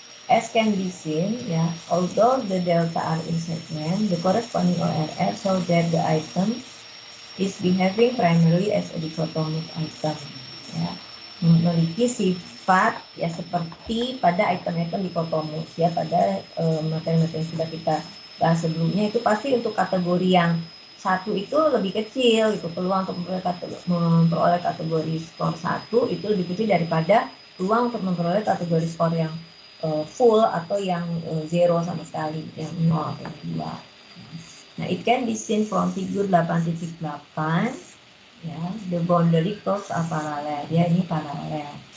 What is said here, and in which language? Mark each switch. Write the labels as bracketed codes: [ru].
[en] As can be seen, yeah, although the delta are in segment, the corresponding ORF show that the item is behaving primarily as a dichotomic item. [id] Ya, memiliki sifat ya seperti pada item-item dikotomus ya, pada materi-materi yang sudah kita bahas sebelumnya itu pasti untuk kategori yang satu itu lebih kecil gitu, peluang untuk memperoleh kategori skor 1 itu lebih kecil daripada peluang untuk memperoleh kategori skor yang full atau yang 0 sama sekali, yang 0 atau yang 2. [en] Nah, it can be seen from figure 8.8 ya, the boundary curves are parallel ya, [id] ini paralel.